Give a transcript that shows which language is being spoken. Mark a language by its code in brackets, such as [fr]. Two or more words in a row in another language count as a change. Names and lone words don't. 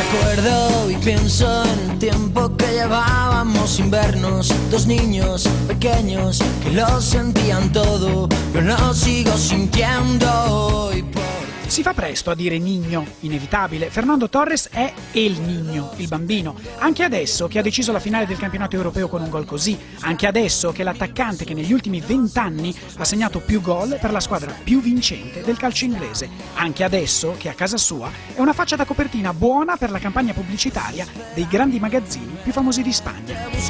[es] recuerdo y pienso en el tiempo que llevábamos sin vernos, dos niños pequeños que lo sentían todo, yo lo sigo sintiendo hoy por... [it] Si fa presto a dire Niño, inevitabile. Fernando Torres è El Niño, il bambino. Anche adesso che ha deciso la finale del campionato europeo con un gol così, anche adesso che è l'attaccante che negli ultimi 20 anni ha segnato più gol per la squadra più vincente del calcio inglese, anche adesso che a casa sua è una faccia da copertina buona per la campagna pubblicitaria dei grandi magazzini più famosi di Spagna.